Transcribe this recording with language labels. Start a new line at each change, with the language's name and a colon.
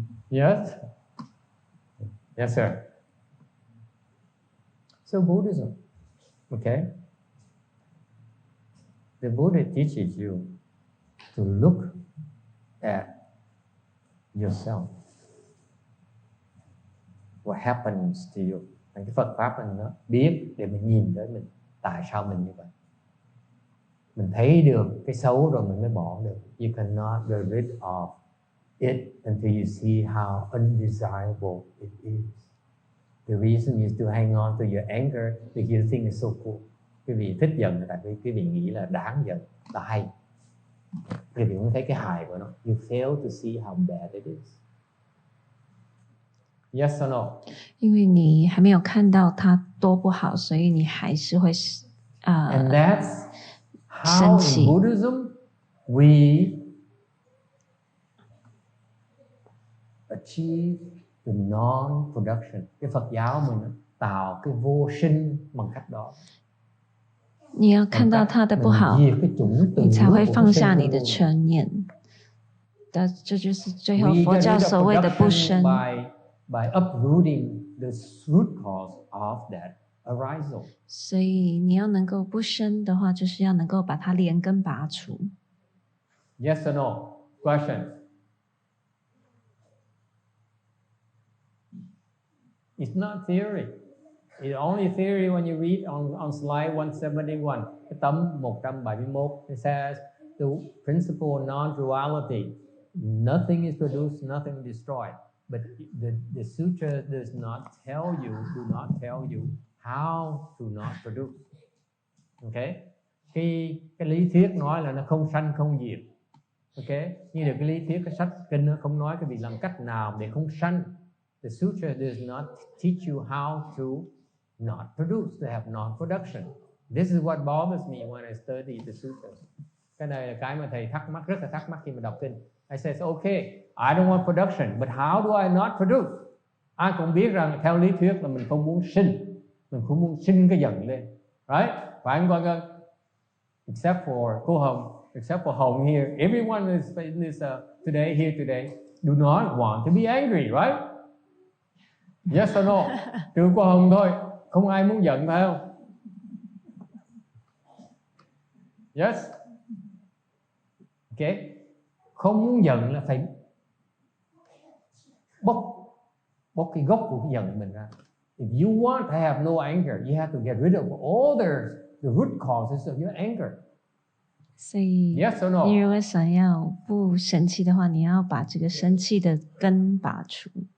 English: Yes? Yes, sir. So Buddhism, okay? The Buddha teaches you to look at yourself. What happens to you?
Vietnamese: Cái Phật Pháp mình nó biết để mình nhìn tới mình. Tại sao mình như vậy? Mình thấy được cái xấu rồi mình mới bỏ được.
English: You cannot get rid of it until you see how undesirable it is. The reason is to hang on to your anger because you think it's so cool.
Vietnamese: Quý vị thích giận là tại vì quý vị nghĩ là đáng giận, là hay. Quý vị không thấy cái hại của nó.
English: You fail to see how bad it is. Yes or no?
Chinese: 因为你还没有看到它多不好，所以你还是会
English: And that's how in Buddhism we achieve the non-production.
Vietnamese: Cái Phật giáo mình tạo cái vô sinh bằng cách đó.
Chinese: 你要看到它的不好，你才会放下你的嗔念。这就是最后佛教所谓的不生。
English: By uprooting the root cause of that arisal.
Chinese: 所以你要能够不生的话，就是要能够把它连根拔除。
English: Yes or no? Questions? It's not theory. It's only theory when you read on slide 171.
Vietnamese: Cái tấm
English: 171. It says the principle of non-duality. Nothing is produced, nothing is destroyed. But the sutra does not tell you how to not produce. Okay?
Vietnamese: Cái lý thuyết nói là nó không sanh không diệt. Okay? Như được cái lý thuyết cái sách kinh nó không nói cái việc làm cách nào để không sanh.
English: The sutra does not teach you how to not produce, to have non-production. This is what bothers me when I study the sutras.
Vietnamese: Cái này là cái mà thầy thắc mắc, rất là thắc mắc khi mà đọc kinh.
English: I says, okay, I don't want production, but how do I not produce?
Vietnamese: Ai cũng biết rằng theo lý thuyết là mình không muốn sinh, mình không muốn sinh cái giận lên, right? Phải không con ơi?
English: Except for cô Hồng, except for Hồng here, everyone is today here today do not want to be angry, right? Yes or no?
Vietnamese: Trừ cô Hồng thôi, không ai muốn giận phải không? Yes? Okay. Không muốn giận là phải bóc cái gốc của cái giận mình ra.
English: If you want to have no anger, you have to get rid of all the root causes of your anger.
Chinese: 所以
English: Yes or no?
Chinese: 你如果想要不生气的话，你要把这个生气的根拔除。